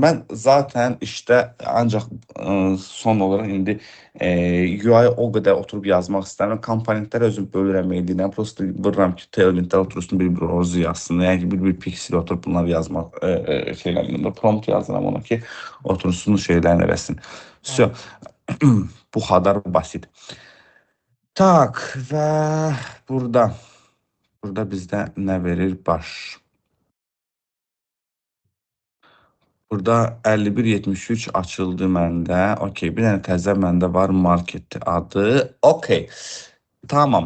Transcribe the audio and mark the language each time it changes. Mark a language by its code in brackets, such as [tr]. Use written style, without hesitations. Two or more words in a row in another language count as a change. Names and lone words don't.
[az] Mən zaten işdə ancaq son olaraq indi UI o qədər oturub yazmaq istəmirəm. Komponentləri özüm bölürəm edinəm. Prosto vururam ki, Tailwind'lər otursun bir rozu yazsın. Yəni ki, bir piksel oturub bunları yazmaq şeylərində. Prompt yazıram ona ki, otursun şeylərini eləsin. [tr] Все. Bu kadar basit. [az] Tak, və burada bizdə nə verir? Baş. Burada 5173 açıldı məndə. Okey, bir dənə təzə məndə var, market adı. Okey. Tamam.